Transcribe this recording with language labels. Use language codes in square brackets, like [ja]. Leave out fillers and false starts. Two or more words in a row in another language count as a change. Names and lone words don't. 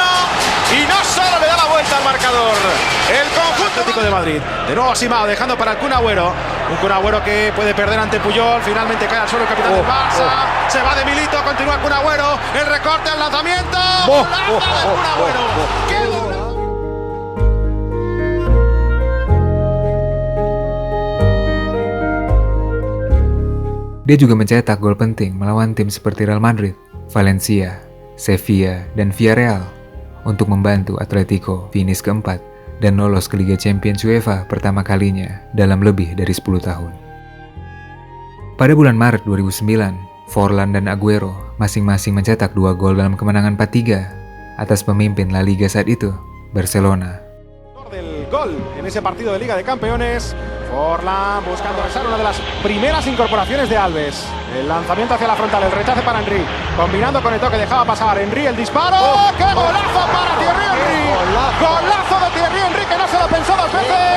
[es] Y no solo le da la vuelta al marcador el conjunto Atlético de Madrid. De nuevo Simao dejando para el Kun Agüero. Un Kun Agüero que puede perder ante Puyol. Finalmente cae al suelo el capitán del Barça. Se va de Milito. Continúa el Kun Agüero. El recorte al lanzamiento. Golazo del Kun Agüero. ¡Qué golazo! [id] Dia juga mencetak gol penting melawan tim seperti Real Madrid, Valencia, Sevilla, dan Villarreal untuk membantu Atletico finish keempat dan lolos ke Liga Champions UEFA pertama kalinya dalam lebih dari 10 tahun. Pada bulan Maret 2009, Forlán dan Agüero masing-masing mencetak 2 gol dalam kemenangan 4-3 atas pemimpin La Liga saat itu, Barcelona. [es] Del gol en ese partido de Liga de Campeones. Forlán buscando besar una de las primeras incorporaciones de Alves. El lanzamiento hacia la frontal, el rechace para Henry. Combinando con Eto'o que dejaba pasar. Henry, el disparo. ¡Qué golazo para Thierry Henry! Golazo de Thierry Henry que no se lo pensó 2 veces.